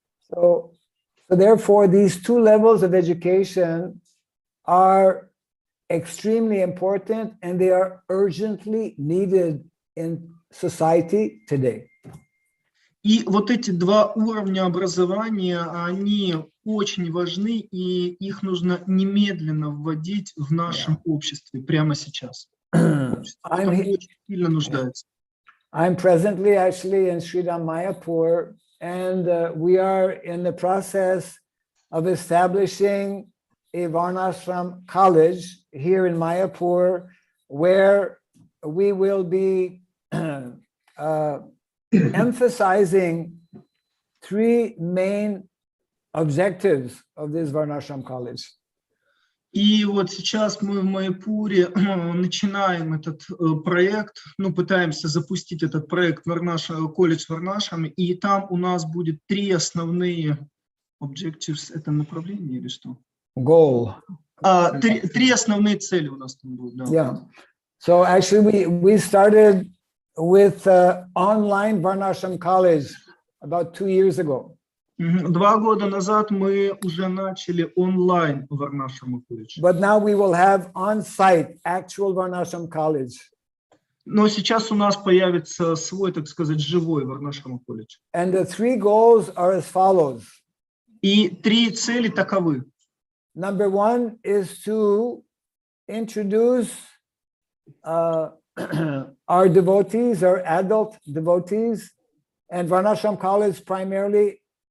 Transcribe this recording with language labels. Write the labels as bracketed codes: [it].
[en] So therefore, these two levels of education are extremely important, and they are urgently needed in society today. [ru] И вот эти два уровня образования, они очень важны, и их нужно немедленно вводить в нашем обществе прямо сейчас. Это очень сильно нуждается. [en] I'm presently actually in Sridham Mayapur, and we are in the process of establishing a Varnashram college here in Mayapur, where we will be emphasizing three main objectives of this Varnashram college. [ru] И вот сейчас мы в Майяпуре начинаем этот проект, пытаемся запустить этот проект колледж Варнашами, и там у нас будет три основные objectives, это направление или что? [en] Goal. [ru] Три основные цели у нас там будут. Да. [en] Yeah. So actually we started with online Varnashram college about 2 years ago. [ru] 2 года назад мы уже начали онлайн Варнашрама колледж. [en] But now we will have on-site actual Varnashram college. [ru] Но сейчас у нас появится свой, так сказать, живой Варнашрама колледж. [en] And the three goals are as follows. [ru] И три цели таковы. [en] Number one is to introduce our devotees, our adult devotees, and Varnashram college primarily